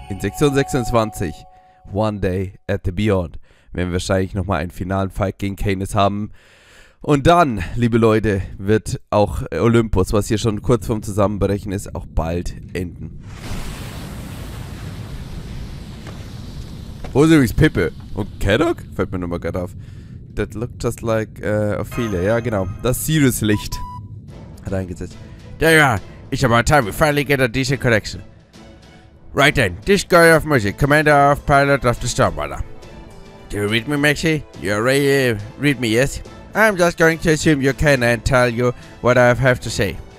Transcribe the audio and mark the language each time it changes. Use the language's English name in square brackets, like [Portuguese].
[German] In Sektion 26, One Day at the Beyond, werden wir wahrscheinlich nochmal einen finalen Fight gegen Canis haben. Und dann, liebe Leute, wird auch Olympus, was hier schon kurz vorm Zusammenbrechen ist, auch bald enden. Wo ist übrigens Pippe? Und Kadoc? Fällt mir nochmal gerade auf. [English] That looked just like Ophelia. [German] Ja, genau. Das Sirius-Licht hat eingesetzt. [English] There you are. It's about time we finally get a decent connection. Right then, this guy of music, commander of pilot of the Stormwater. Do you read me, Maxie? You already read me, yes? I'm just going to assume you can and tell you what I have to say.